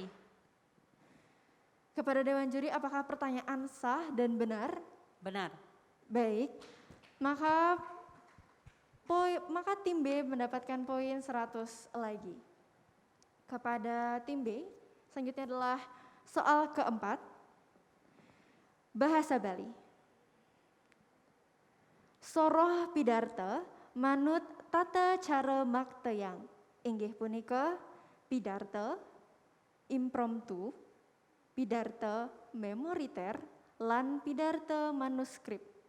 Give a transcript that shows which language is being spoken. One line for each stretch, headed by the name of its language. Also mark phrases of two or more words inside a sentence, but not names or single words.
Indonesian: Kepada Dewan Juri, apakah pertanyaan sah dan benar? Benar. Baik, maka tim B mendapatkan poin 100 lagi. Kepada tim B, selanjutnya adalah soal keempat, bahasa Bali.
Balinese: Soroh pidarta manut tata cara maktayang, inggih punika pidarta impromptu, pidarta memoriter, lan pidarta manuskrip.